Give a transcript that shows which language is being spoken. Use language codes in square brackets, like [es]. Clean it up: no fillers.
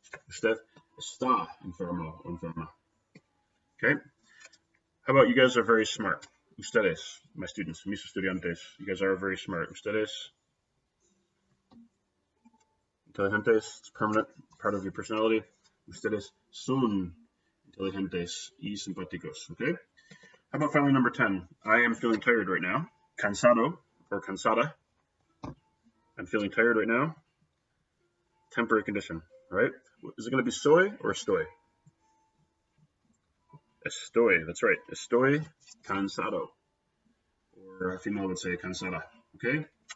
[es] Usted está enfermo o enferma. Okay. [en] How about you guys are very smart? Ustedes, my students, [es] mis estudiantes. [en] You guys are very smart. Ustedes. [es] Inteligentes. [en] It's permanent part of your personality. [es] Ustedes son inteligentes y simpáticos. Okay. [en] How about finally number 10? I am feeling tired right now. Cansado or cansada. I'm feeling tired right now. Temporary condition, right? Is it going to be soy or estoy? Estoy, that's right. [es] Estoy cansado. [en] Or a female would say cansada, okay?